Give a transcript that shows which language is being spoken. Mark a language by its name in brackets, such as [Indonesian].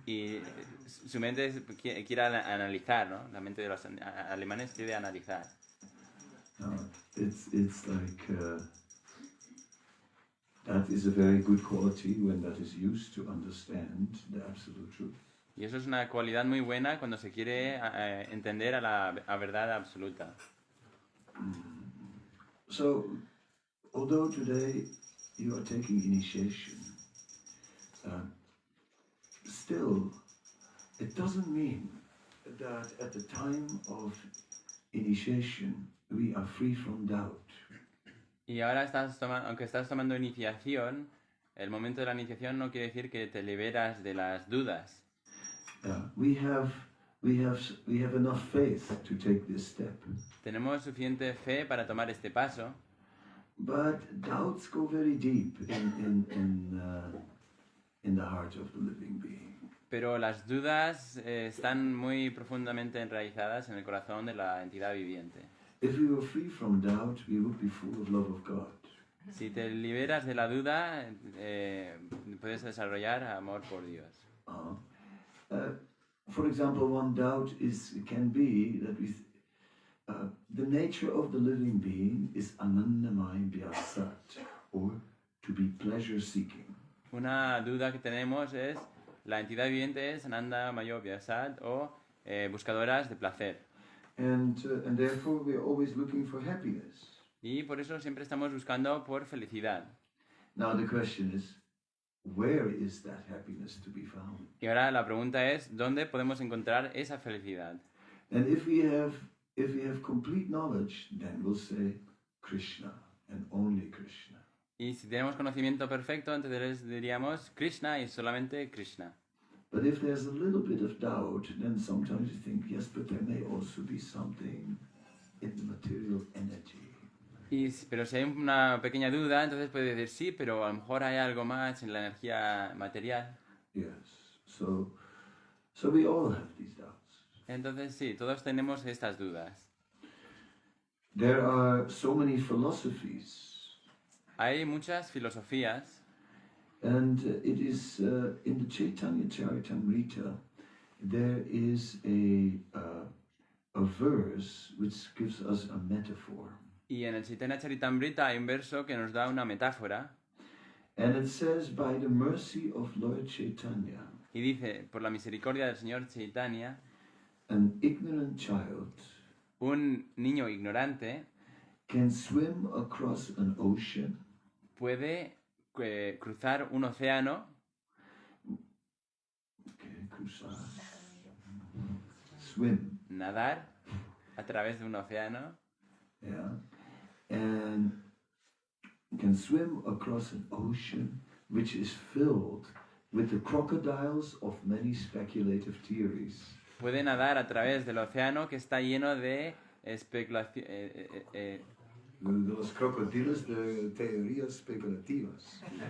[Spanish] Y su mente quiere analizar, ¿no? La mente de los alemanes quiere analizar. [English] It's like that is a very good quality when that is used to understand the absolute truth. [Spanish] Y eso es una cualidad muy buena cuando se quiere entender a la verdad absoluta. [English] So, although today you are taking initiation, still, it doesn't mean that at the time of initiation we are free from doubt. [Spanish] Y ahora aunque estás tomando iniciación, el momento de la iniciación no quiere decir que te liberas de las dudas. [English] We have enough faith to take this step. [Spanish] Tenemos suficiente fe para tomar este paso. [English] But doubts go very deep in the heart of the living being. [Spanish] Pero las dudas están muy profundamente enraizadas en el corazón de la entidad viviente. [English] If we were free from doubt, we would be full of love of God. [Spanish] Si te liberas de la duda, puedes desarrollar amor por Dios. [English] For example, one doubt can be that the nature of the living being is anandamaya vyasat, or to be pleasure-seeking. [Spanish] Una duda que tenemos es la entidad viviente es Ananda Mayo Vyasat o buscadoras de placer. [English] And therefore we are always looking for happiness. [Spanish] Y por eso siempre estamos buscando por felicidad. [English] Now the question is, where is that happiness to be found? [Spanish] Y ahora la pregunta es, ¿dónde podemos encontrar esa felicidad? [English] And if we have complete knowledge, then we'll say Krishna and only Krishna. [Spanish] Y si tenemos conocimiento perfecto, entonces diríamos Krishna y solamente Krishna. [English] But if there's a little bit of doubt, then sometimes you think, yes, but there may also be something in the material energy. [Spanish] Pero si hay una pequeña duda, entonces puede decir sí, pero a lo mejor hay algo más en la energía material. [English] Yes. So we all have these doubts. [Spanish] Entonces sí, todos tenemos estas dudas. [English] There are so many philosophies. [Spanish] Hay muchas filosofías. [English] And it is in the Chaitanya Charitamrita, there is a verse which gives us a metaphor. [Spanish] Y en el Chaitanya Charitamrita hay un verso que nos da una metáfora. [English] And it says, by the mercy of Lord Chaitanya, [Spanish] Y dice, por la misericordia del Señor Chaitanya, [English] an ignorant child [Spanish] un niño ignorante [English] can swim across an ocean. [Spanish] Puede cruzar un océano. [English] Okay, cruzar. Swim. [Spanish] Nadar a través de un océano. [English] Yeah. And can swim across an ocean which is filled with the crocodiles of many speculative theories. [Spanish] Puede nadar a través del océano que está lleno de especulación. De los crocodilos de teorías especulativas.